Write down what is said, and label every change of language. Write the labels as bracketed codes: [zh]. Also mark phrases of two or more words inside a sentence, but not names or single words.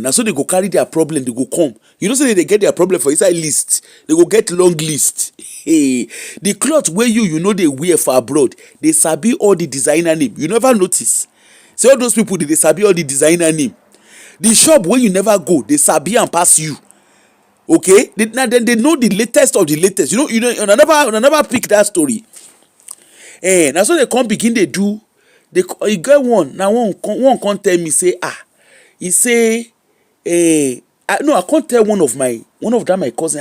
[pcm] And so they go carry their problem, they go come. You know, say they get their problem for inside list. They go get long list. The cloth where you know they wear for abroad, they sabi all the designer name. You never notice. Say all those people, they sabi all the designer name. The shop where you never go, they sabi and pass you. Okay? Now then they know the latest of the latest. You never pick that story. Now so they come begin they do. You get one. Now one can't tell me say he say I can't tell one of them my cousin.